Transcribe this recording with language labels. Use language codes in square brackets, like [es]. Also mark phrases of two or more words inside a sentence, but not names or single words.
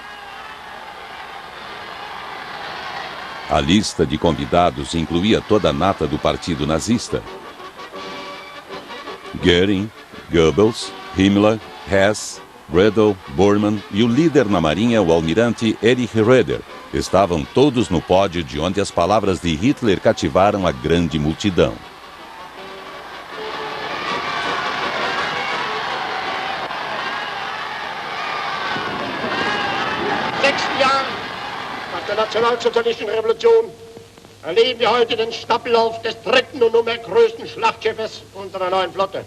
[pt] A lista de convidados incluía toda a nata do partido nazista. Göring, Goebbels, Himmler, Hess, Redl, Bormann e o líder na marinha, o almirante Erich Roeder, estavam todos no pódio de onde as palavras de Hitler cativaram a grande multidão. [de] Der nationalsozialistischen Revolution erleben wir heute den Stappellauf des dritten und nunmehr größten Schlachtschiffes unserer neuen Flotte.